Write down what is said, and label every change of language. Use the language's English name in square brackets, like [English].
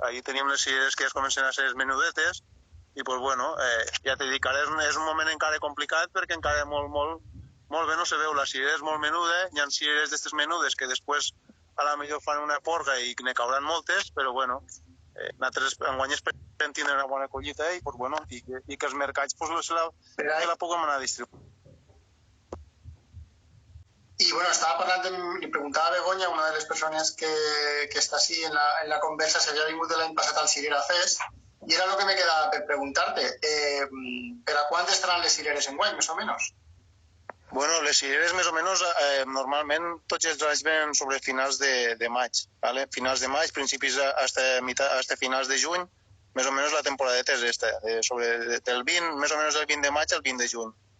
[Catalan] Ahí tenim les cireres que es comencen a ser menudetes i, pues, bueno, ja t'he dit que ara és un moment encara complicat perquè encara molt bé no se veu. La cirera és molt menuda, hi ha cireres d'estes menudes que després a la millor fan una porga i ne cauran moltes, però, bueno, nosaltres enguany esperem tindre una bona collita i, pues, bueno, i que els mercats pues, la puguem anar a distribuir. [Spanish] Y bueno, estaba hablando, le preguntaba a Begoña, una de las personas que está así en la conversa, si había venido [Catalan] l'any passat [Spanish] al Cirera Fest, y era lo que me quedaba per preguntarte. ¿Pero a cuántas estarán [Catalan] les cireres en guany, [Spanish] més o menos? [Catalan] Bueno, les cireres més o menys normalment tots els anys venen sobre finals de maig, ¿vale? Finals de maig, principis hasta finals de juny, més o menys la temporadeta és esta, del 20, més o menys del 20 de maig al 20 de juny.